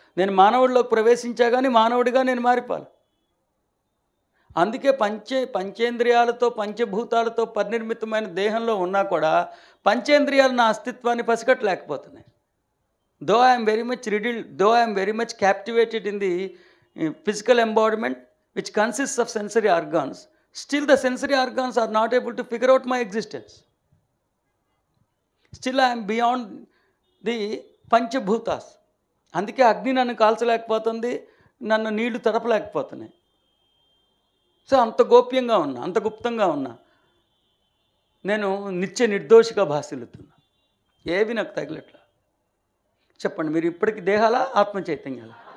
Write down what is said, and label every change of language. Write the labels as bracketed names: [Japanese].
[Telugu] నేను మానవుడిలోకి ప్రవేశించా కానీ మానవుడిగా నేను మారిపోవాలి. అందుకే పంచేంద్రియాలతో పంచభూతాలతో పరినిర్మితమైన దేహంలో ఉన్నా కూడా పంచేంద్రియాలు నా అస్తిత్వాన్ని పసిగట్టలేకపోతున్నాయి. [English] Though I'm very much riddled, though I'm very much captivated in the physical embodiment which consists of sensory organs, still the sensory organs are not able to figure out my existence. Still I am beyond the panchabhutas. [Telugu] అందుకే అగ్ని నన్ను కాల్చలేకపోతుంది, నన్ను నీళ్లు తడపలేకపోతున్నాయి. So అంత గోప్యంగా ఉన్నా, అంత గుప్తంగా ఉన్నా. నేను నిత్య నిర్దోషిగా భాసిల్లుతున్నా. ఏవి నాకు తగిలట్లా. చెప్పండి, మీరు ఇప్పటికి దేహాలా ఆత్మ చైతన్యాలా?